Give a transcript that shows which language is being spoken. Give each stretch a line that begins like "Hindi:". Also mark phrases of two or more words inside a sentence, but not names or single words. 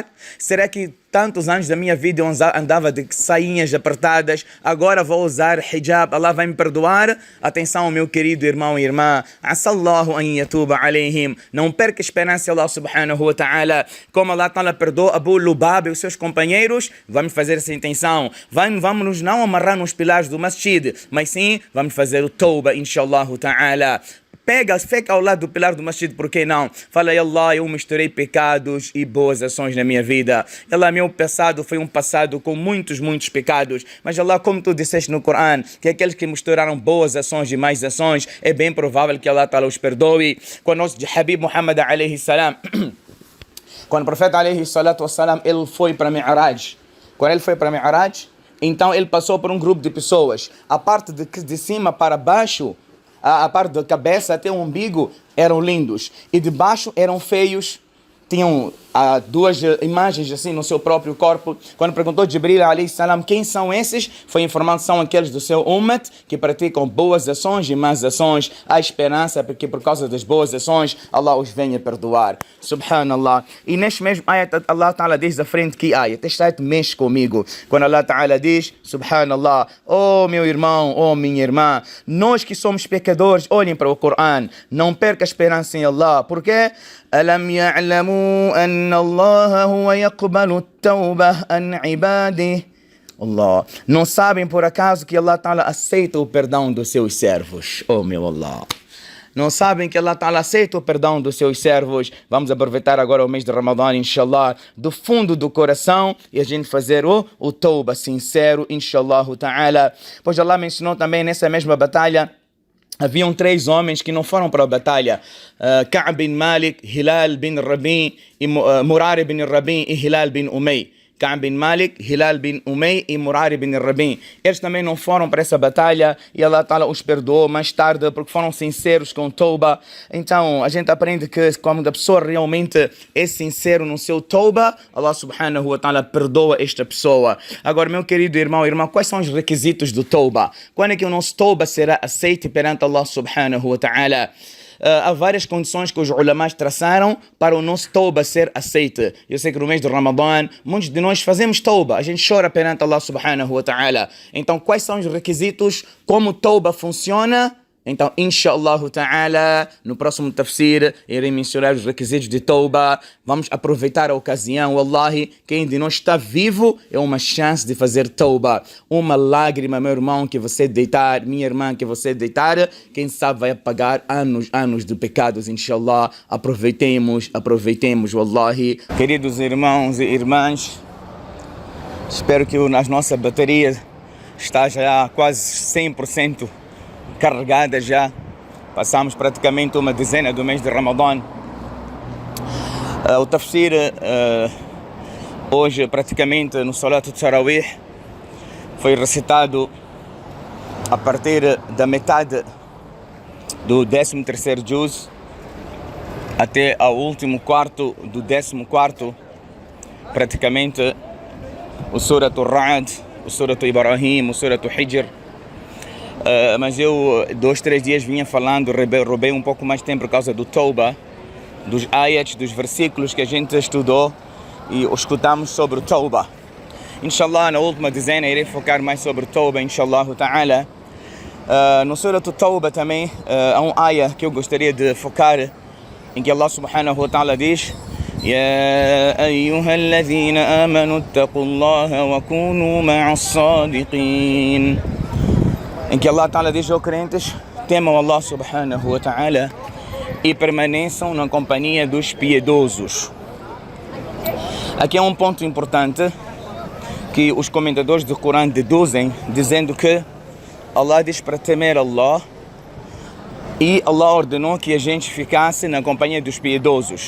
Portuguese: Será que tantos anos da minha vida eu andava de sainhas apertadas, agora vou usar hijab, Allah vai me perdoar? Atenção, meu querido irmão e irmã,
Arabic: عسى الله أن يتوب عليهم.
Portuguese: Não perca a esperança,
Arabic: الله سبحانه وتعالى.
Portuguese: Como
Arabic: الله تعالى
Portuguese: perdoou Abu Lubaba e os seus companheiros, vamos fazer essa intenção. Vamos nos não amarrar nos pilares do masjid, mas sim, vamos fazer o tawba,
Arabic: إن شاء الله تعالى.
Portuguese: Fica ao lado do pilar do masjid, por que não? Fala, Allah, eu misturei pecados e boas ações na minha vida. Allah, meu passado foi um passado com muitos pecados. Mas Allah, como tu disseste no Corão, que aqueles que misturaram boas ações e mais ações, é bem provável que
Arabic: الله تعالى
Portuguese: os perdoe. Quando o Habib Muhammad
Arabic: عليه السلام,
Portuguese: quando o profeta
Arabic: عليه الصلاة والسلام,
Portuguese: ele foi para Mi'raj. Quando ele foi para Mi'raj, então ele passou por um grupo de pessoas. A parte de cima para baixo, a parte da cabeça até o umbigo eram lindos, e de baixo eram feios, tinham há duas imagens assim no seu próprio corpo. Quando perguntou Jibril
Arabic: عليه السلام
Portuguese: quem são esses, foi informado que são aqueles do seu umat que praticam boas ações e más ações. Há esperança porque por causa das boas ações Allah os venha perdoar. Subhanallah. E neste mesmo ayat
Arabic: الله تعالى
Portuguese: diz à frente que ayat, este ayat mexe comigo. Quando
Arabic: الله تعالى
Portuguese: diz, Subhanallah, oh meu irmão, oh minha irmã, nós que somos pecadores, olhem para o Coran, não perca a esperança em Allah. Por quê?
Arabic: ألم يعلموا أن الله هو يقبل التوبة عن عباده.
Portuguese: Allah. Não sabem por acaso que
Arabic: الله تعالى
Portuguese: aceita o perdão dos seus servos. Oh meu Allah. Não sabem que
Arabic: الله تعالى
Portuguese: aceita o perdão dos seus servos. Vamos aproveitar agora o mês de Ramadã, inshallah, do fundo do coração e a gente fazer o tauba sincero,
Arabic: إن شاء الله تعالى.
Portuguese: Pois Allah mencionou também nessa mesma batalha, haviam 3 homens que não foram para a batalha. Ka'b bin Malik, Hilal bin Rabi, Murari bin Rabi e Hilal bin Umay. Ka'b bin Malik, Hilal bin Umay e Murari bin Rabi. Eles também não foram para essa batalha e
Arabic: الله تعالى
Portuguese: os perdoou mais tarde porque foram sinceros com Tauba. Então a gente aprende que quando a pessoa realmente é sincero no seu Tauba,
Arabic: الله سبحانه وتعالى
Portuguese: perdoa esta pessoa. Agora, meu querido irmão e irmã, quais são os requisitos do Tauba? Quando é que o nosso Tauba será aceito perante
Arabic: الله سبحانه وتعالى?
Portuguese: Há várias condições que os ulamás traçaram para o nosso tauba ser aceite. Eu sei que no mês de Ramadã, muitos de nós fazemos tauba, a gente chora perante
Arabic: الله سبحانه وتعالى.
Portuguese: Então, quais são os requisitos? Como tauba funciona? Então,
Arabic: إن شاء الله تعالى,
Portuguese: no próximo tafsir, irei mencionar os requisitos de tauba. Vamos aproveitar a ocasião. Wallahi, quem de nós está vivo é uma chance de fazer tauba. Uma lágrima, meu irmão, que você deitar, minha irmã, que você deitar, quem sabe vai apagar anos de pecados, inshallah. Aproveitemos, wallahi. Queridos irmãos e irmãs, espero que as nossas baterias estejam já quase 100% carregada já. Passamos praticamente uma dezena do mês de Ramadã. O tafsir hoje praticamente no
Arabic: صلاة التراويح
Portuguese: foi recitado a partir da metade do 13º juz até ao último quarto do 14º, praticamente o Surat al-Ra'd, o Surat al-Ibrahim, o Surat al-Hijr. Mas eu 2-3 dias vinha falando, roubei um pouco mais tempo por causa do Tauba, dos ayats, dos versículos que a gente estudou e escutamos sobre o Tauba. Inshallah, na última dezena irei focar mais sobre o Tauba,
Arabic: إن شاء الله تعالى.
Portuguese: No Surat al-Tauba também há um ayah que eu gostaria de focar, em que
Arabic: الله سبحانه وتعالى
Portuguese: diz:
Arabic: يا أيها الذين آمنوا اتقوا الله وكونوا مع الصادقين.
Portuguese: Em que Allah Ta'ala diz aos crentes: temam
Arabic: الله سبحانه وتعالى
Portuguese: e permaneçam na companhia dos piedosos. Aqui é um ponto importante que os comentadores do Corão deduzem, dizendo que Allah diz para temer Allah e Allah ordenou que a gente ficasse na companhia dos piedosos.